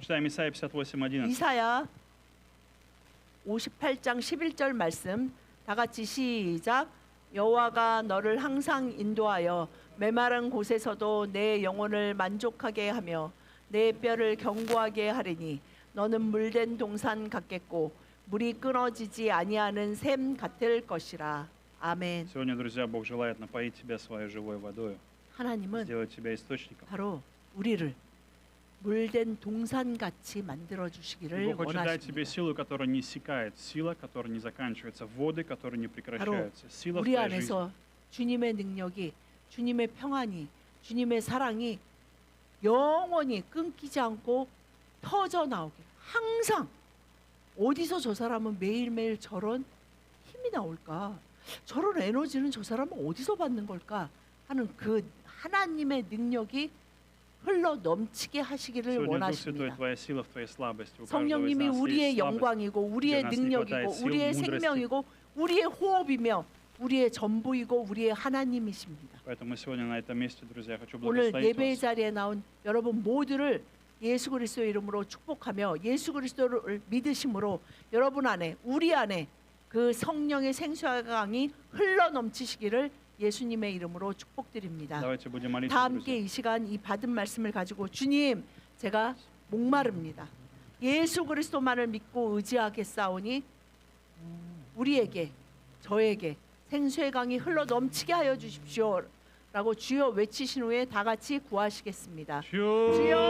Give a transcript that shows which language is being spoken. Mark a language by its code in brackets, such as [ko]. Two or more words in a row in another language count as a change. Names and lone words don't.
[ru] Прочитаем Исайя 58:11. [ko] 이사야 58장 11절 말씀 다 같이 시작. 여호와가 너를 항상 인도하여 메마른 곳에서도 내 영혼을 만족하게 하며 내 뼈를 견고하게 하리니 너는 물된 동산 같겠고 물이 끊어지지 아니하는 샘 같을 것이라. 아멘. [ru] Сегодня, друзья, Бог желает напоить тебя своей живой водой, [ko] 하나님은 [ru] сделать тебя источником. [ko] 바로 우리를 물된 동산 같이 만들어 [ru] И [ko] 주시기를 [ru] Бог хочет дать тебе [ko] 원하십니다. [ru] силу, которая не иссякает, сила, которая не заканчивается, воды, которые не прекращаются, сила в [ko] 우리 [ru] твоей жизни. [ko] 안에서 주님의 능력이, 주님의 평안이, 주님의 사랑이 영원히 끊기지 않고 터져 나오게. 항상 어디서 저 사람은 매일매일 저런 힘이 나올까? 저런 에너지는 저 사람은 어디서 받는 걸까? 하는 그 하나님의 능력이 흘러 넘치게 하시기를 [ru] Сегодня Дух Святой, [ko] 원하십니다. [ru] твоя сила в твоей слабости. У каждого из [ko] 성령님이 [ru] нас [ko] 우리의 [ru] есть слабость. [ko] 영광이고 우리의 [ru] нас не [ko] 능력이고 [ru] хватает сил, [ko] 우리의 [ru] мудрости. [ko] 생명이고 우리의 호흡이며 우리의 전부이고 우리의 하나님이십니다. [ru] Поэтому сегодня на этом месте, друзья, я хочу [ko] 오늘 [ru] благословить [ko] 예배의 [ru] вас. [ko] 자리에 나온 여러분 모두를 예수 그리스도의 이름으로 축복하며 예수 그리스도를 믿으심으로 여러분 안에 우리 안에 그 성령의 생수강이 흘러 넘치시기를 예수님의 이름으로 축복드립니다. [ru] Давайте будем молиться, [ko] 다 함께 [ru] друзья. [ko] 이 시간 이 받은 말씀을 가지고 주님 제가 목마릅니다. 예수 그리스도만을 믿고 의지하겠사오니 우리에게 저에게 생수의 강이 흘러 넘치게 하여 주십시오 라고 주여 외치신 후에 다 같이 구하시겠습니다.